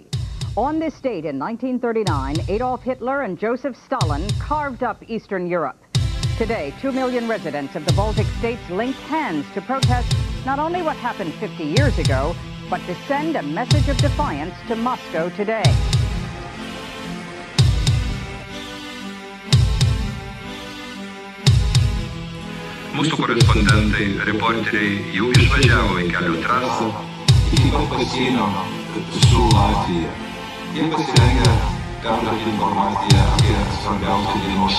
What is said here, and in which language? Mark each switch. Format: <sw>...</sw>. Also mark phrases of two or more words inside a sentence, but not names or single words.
<en>On this date in 1939, Adolf Hitler and Joseph Stalin carved up Eastern Europe. Today, 2 million residents of the Baltic states linked hands to protest not only what happened 50 years ago, but to send a message of defiance to Moscow today.</en> <lt>Mūsų korespondentai, reporteriai jau išvažiavo į kelių trasą iki pat pasienio su Latvija. Jie pasirengę perduoti informaciją apie svarbiausią dienos</lt>